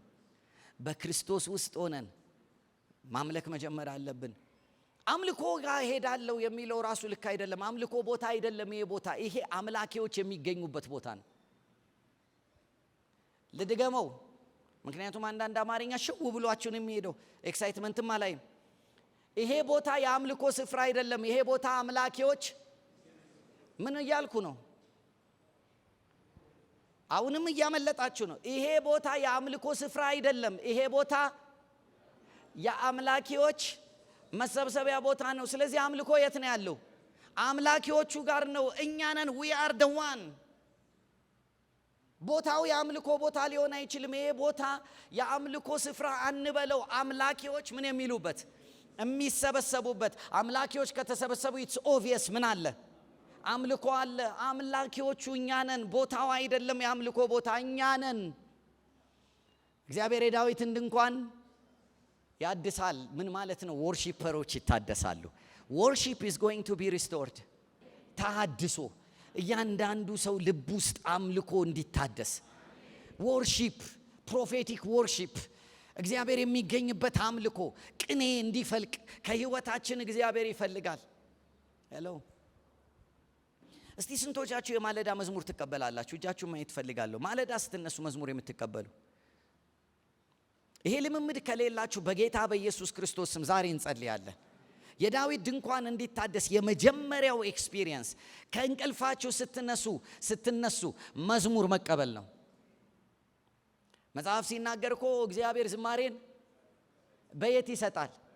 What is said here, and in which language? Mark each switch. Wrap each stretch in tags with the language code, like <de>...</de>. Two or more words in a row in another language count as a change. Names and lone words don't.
<am>በክርስቶስ ውስጥ ሆነን ማምለክ መጀመር አለብን። አምልኮ ጋር ሄዳለሁ የሚለው ራሱ ልክ አይደለም። አምልኮ ቦታ አይደለም። ይሄ ቦታ ይሄ አምላኪዎች የሚገኙበት ቦታ ነው። ልድገመው፣ ምክንያቱም አንዳንድ አማርኛ ሽው ብሏችሁን የሚሄደው ኤክሳይትመንትም አላይም። ይሄ ቦታ የአምልኮ ስፍራ አይደለም። ይሄ ቦታ አምላኪዎች ምን እያልኩ ነው? አሁንም እያመለጣችሁ ነው። ይሄ ቦታ የአምልኮ ስፍራ አይደለም። ይሄ ቦታ የአምላኪዎች መሰብሰቢያ ቦታ ነው። ስለዚህ አምልኮ የት ነው ያለው? አምላኪዎቹ ጋር ነው። እኛ ነን።</am> <en>we are the one።</en> <am>ቦታው የአምልኮ ቦታ ሊሆን አይችልም። ይሄ ቦታ የአምልኮ ስፍራ አንበለው። አምላኪዎች ምን የሚሉበት የሚሰበሰቡበት። አምላኪዎች ከተሰበሰቡ</am> <en>it's obvious</en> <am>ምን አለ? አምልኮ አለ። አምላኪዎቹ እኛ ነን። ቦታው አይደለም የአምልኮ ቦታ፣ እኛ ነን። እግዚአብሔር የዳዊትን ድንኳን ያድሳል። ምን ማለት ነው? ወርሺፐሮች ይታደሳሉ።</am> <en>worship is going to be restored።</en> <am>ታድሶ እያንዳንዱ ሰው ልብ ውስጥ አምልኮ እንዲታደስ</am> <en>worship prophetic worship</en> <am>እግዚአብሔር የሚገኝበት አምልኮ ቅኔ እንዲፈልቅ ከህይወታችን እግዚአብሔር ይፈልጋል። ሄሎ እስቲ ስንቶቻችሁ የማለዳ መዝሙር ትቀበላላችሁ? እጃችሁን ማየት ፈልጋለሁ። ማለዳ ስትነሱ መዝሙር የምትቀበሉ ይሄ ልምምድ ከሌላችሁ በጌታ በኢየሱስ ክርስቶስ ስም ዛሬ እንጸልያለን። የዳዊት ድንኳን እንዲታደስ የመጀመሪያው ኤክስፒሪየንስ ከእንቅልፋችሁ ስትነሱ መዝሙር መቀበል ነው። መጽሐፍ ሲናገር እኮ እግዚአብሔር ዝማሬን በየት ይሰጣል?</am>